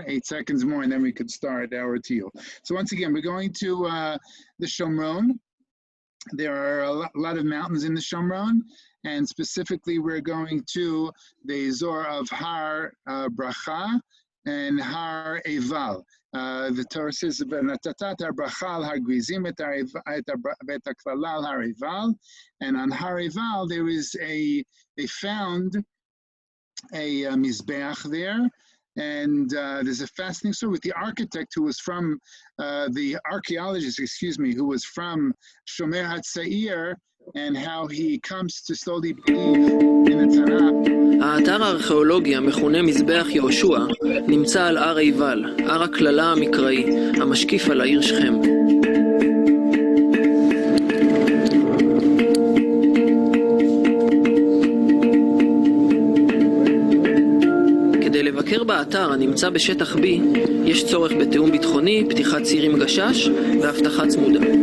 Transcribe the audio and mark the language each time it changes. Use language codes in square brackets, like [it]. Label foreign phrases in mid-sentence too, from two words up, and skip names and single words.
[en] 8 seconds more, and then we could start our tiyul. So once again, we're going to the Shomron. There are a lot of mountains in the Shomron, and specifically we're going to the Azor of Har Bracha and Har Eival. The Torah says, [he] "ונתתת הר ברכה הר גריזים את הקללה הר עיבל," [en] and on Har Eival there is they found a Mizbeach there, and there's a fascinating story with the architect who was from, the archaeologist, excuse me, who was from Shomer HaTzair, and how he comes to slowly believe in the Tanakh. [he] האתר הארכיאולוגי המכונה מזבח יהושע נמצא על הר עיבל, הר הקללה המקראי, המשקיף על העיר שכם. לבקר באתר הנמצא בשטח B, יש צורך בתיאום ביטחוני, פתיחת ציר עם גשש והבטחה צמודה.